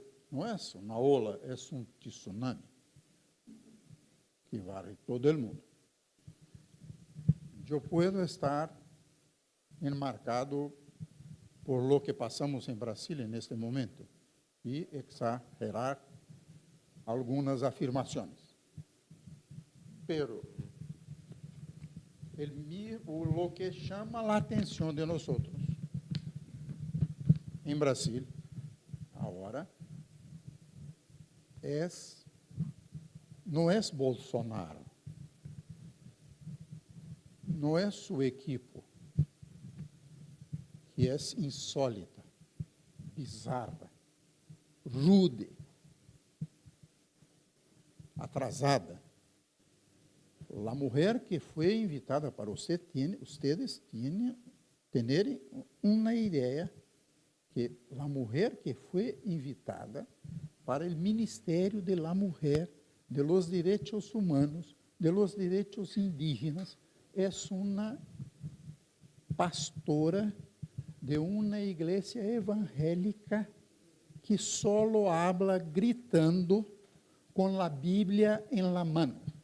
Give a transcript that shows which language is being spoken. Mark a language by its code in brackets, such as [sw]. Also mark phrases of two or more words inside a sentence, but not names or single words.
[pt] Não é uma ola, é um tsunami que varre todo o mundo. Eu posso estar enmarcado [es] por lo que [pt] passamos em Brasília neste momento e exagerar algumas afirmações. [es] Pero lo que [pt] chama a atenção de nós em Brasil agora não é Bolsonaro, não é sua equipe, que é insólita, bizarra, rude, atrasada. A mulher que foi invitada para vocês terem uma ideia que a mulher que foi invitada para o Ministério [es] de la Mujer, de los [pt] Direitos Humanos, [es] de los [pt] Direitos Indígenas, é uma pastora de uma igreja evangélica que [es] solo habla gritando [pt] com a Bíblia em [es] la mano.